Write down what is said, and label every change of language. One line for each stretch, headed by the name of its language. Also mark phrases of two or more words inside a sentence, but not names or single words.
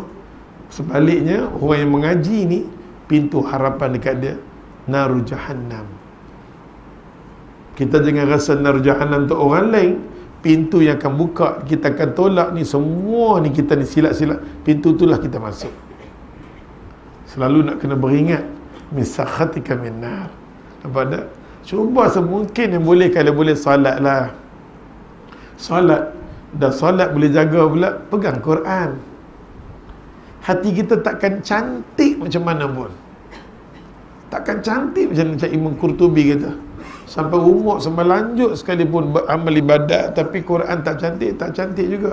Malay: Sebaliknya, orang yang mengaji ni, pintu harapan dekat dia
Arabic: نار جهنم.
Malay: Kita jangan rasa
Arabic: نار جهنم
Malay: untuk orang lain, pintu yang akan buka, kita akan tolak ni semua ni, kita ni silat-silat, pintu itulah kita masuk. Selalu nak kena beringat,
Arabic: من سخطك من نار.
Malay: Nampak tak? Cuba semungkin yang boleh, kalau boleh solat lah. Solat, dah solat boleh jaga pula, pegang Quran. Hati kita takkan cantik macam mana pun, takkan cantik macam Imam Qurtubi kata, sampai umur sampai lanjut sekalipun beramal ibadat, tapi Quran tak cantik juga.